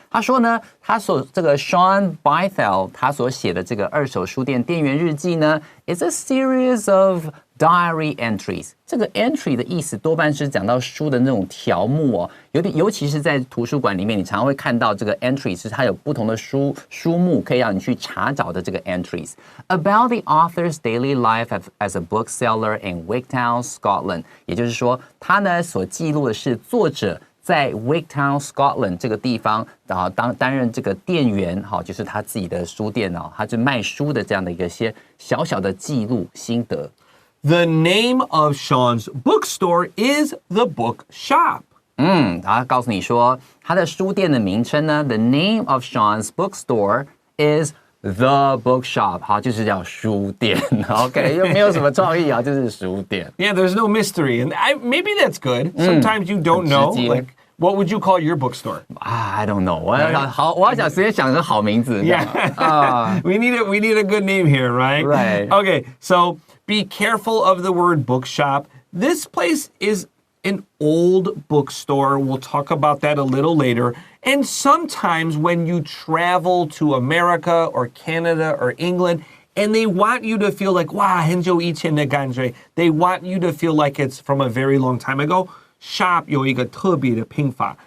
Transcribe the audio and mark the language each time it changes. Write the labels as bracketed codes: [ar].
[zh] 他说呢，这个 Sean Bythell 他所写的这个二手书店店员日记呢 ， [en] is a series of diary entries， [zh] 这个 entry 的意思多半是讲到书的那种条目哦，尤其是在图书馆里面，你常常会看到这个 entry 是它有不同的书目可以让你去查找的这个 [en] entries about the author's daily life as a bookseller in Wigtown, Scotland。 [zh] 也就是说，他呢所记录的是作者在 Wigtown, Scotland 这个地方，然后担任这个店员，好，就是他自己的书店哦，他就卖书的这样的一些小小的记录心得。 [en] The name of Sean's bookstore is The Book Shop. [zh] 他告诉你说，他的书店的名称呢 ， [en] The name of Sean's bookstore is The Book Shop. [zh] 好，就是叫书店。 OK， 又没有什么创意啊，就是书店。 [en] Yeah, there's no mystery, and maybe that's good. Sometimes you don't know, like. What would you call your bookstore? I don't know. [zh] 我要想直接想个好名字。 [en] Yeah. We need a good name here, right? Right. Okay, so be careful of the word bookshop. This place is an old bookstore. We'll talk about that a little later. And sometimes when you travel to America or Canada or England, and they want you to feel like, wow, [zh] 很久以前的感觉. [en] They want you to feel like it's from a very long time ago. [zh] Shop 有一个特别的拼法.